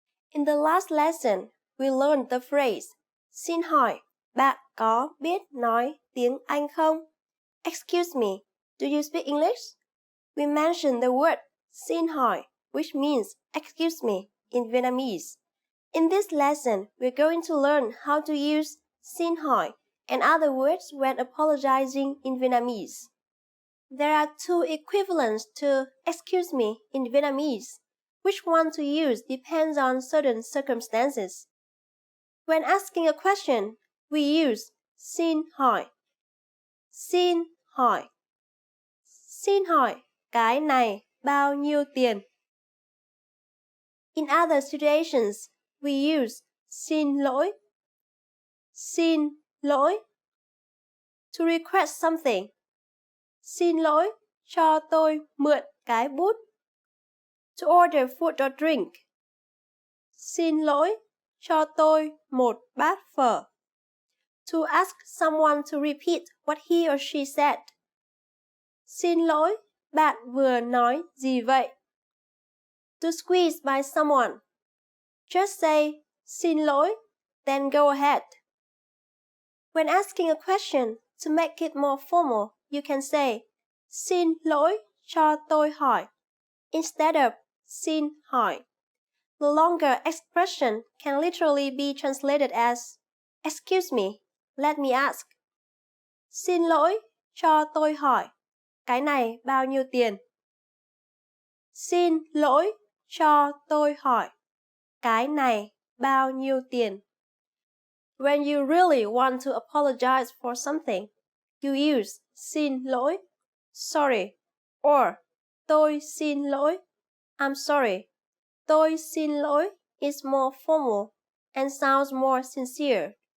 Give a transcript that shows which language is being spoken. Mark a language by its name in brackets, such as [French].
[English] In the last lesson, we learned the phrase [Vietnamese] Xin hỏi, bạn có biết nói tiếng Anh không? [English] Excuse me, do you speak English? We mentioned the word Xin hỏi, which means excuse me in Vietnamese. In this lesson, we're going to learn how to use xin hỏi and other words when apologizing in Vietnamese. There are two equivalents to excuse me in Vietnamese. Which one to use depends on certain circumstances. When asking a question, we use xin hỏi. [Vietnamese] Xin hỏi. Xin hỏi, cái này bao nhiêu tiền? [English] In other situations, we use [Vietnamese] xin lỗi. Xin lỗi. [English] To request something. [Vietnamese] Xin lỗi, cho tôi mượn cái bút. [English] To order food or drink. [Vietnamese] Xin lỗi, cho tôi một bát phở. [English] To ask someone to repeat what he or she said. [Vietnamese] Xin lỗi, bạn vừa nói gì vậy? [English] To squeeze by someone. Just say, [Vietnamese] xin lỗi, [English] then go ahead. When asking a question, to make it more formal, you can say, [Vietnamese] xin lỗi cho tôi hỏi, [English] instead of xin hỏi. The longer expression can literally be translated as, excuse me, let me ask. [Vietnamese] Xin lỗi cho tôi hỏi, cái này bao nhiêu tiền? Xin lỗi cho tôi hỏi, cái này bao nhiêu tiền? [English] When you really want to apologize for something, you use xin lỗi, sorry, or [Vietnamese] tôi xin lỗi, [English] I'm sorry. Tôi xin lỗi is more formal and sounds more sincere.